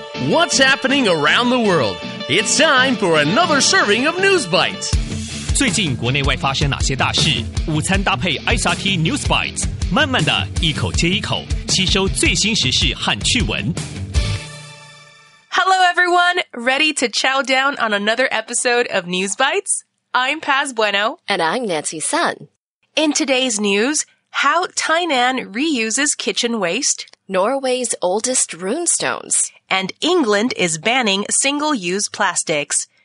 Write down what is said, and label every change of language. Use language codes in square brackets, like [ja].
[en] what's happening around the world. It's time for another serving of News Bites. [zh] 最近国内外发生哪些大事？午餐搭配 ICT News Bites， 慢慢的一口接一口吸收最新时事和趣闻。 [en] Hello everyone, ready to chow down on another episode of News Bites? I'm Paz Bueno. And I'm Nancy Sun. In today's news, how Tainan reuses kitchen waste, Norway's oldest runestones, and England is banning single-use plastics.